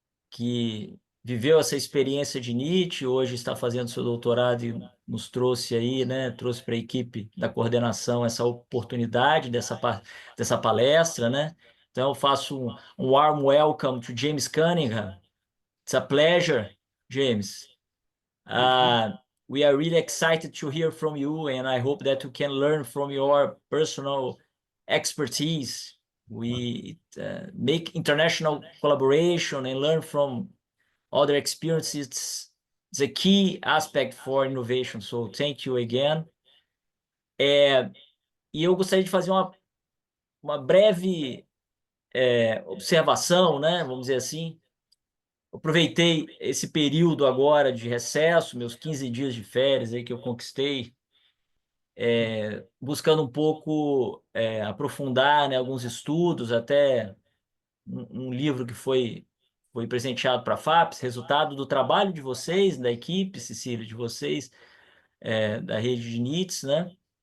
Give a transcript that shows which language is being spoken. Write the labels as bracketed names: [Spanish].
[Portuguese] Que viveu essa experiência de NIT, hoje está fazendo seu doutorado e nos trouxe aí, né? Trouxe para a equipe da coordenação essa oportunidade dessa palestra, né? Então, eu faço um [English] warm welcome to [Portuguese] James Cunningham. [English] It's a pleasure, James. We are really excited to hear from you, and I hope that we can learn from your personal expertise. We make international collaboration and learn from other experiences. It's a key aspect for innovation. So thank you again. [Portuguese] E eu gostaria de fazer uma breve observação, né? Vamos dizer assim. Aproveitei esse período agora de recesso, meus 15 dias de férias aí que eu conquistei, buscando um pouco aprofundar, né, alguns estudos, até um livro que foi presenteado para a FAPES, resultado do trabalho de vocês, da equipe, Cecília, de vocês, da rede de NITs, né?